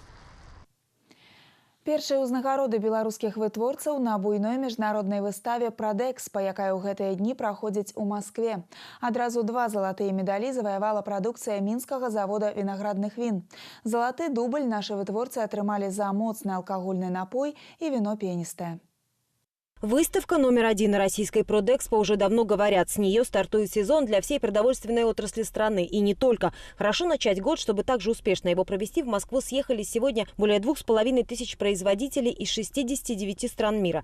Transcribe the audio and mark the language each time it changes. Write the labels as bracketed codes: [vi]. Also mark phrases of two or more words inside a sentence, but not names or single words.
[be] Першыя ўзнагароды беларускіх вытворцаў на буйной міжнароднай выставе «Продэкспо», якая ў гэтыя дні праходзіць у Маскве. Адразу 2 залатыя медалі заваявала прадукцыя мінскага завода вінаградных він. Залаты дубль нашы вытворцы атрымалі за моцны алкагольны напой і віно пеністае. [ru] Выставка номер 1 российской «Продэкспо» уже давно говорят. С нее стартует сезон для всей продовольственной отрасли страны. И не только. Хорошо начать год, чтобы также успешно его провести. В Москву съехались сегодня более 2500 производителей из 69 стран мира.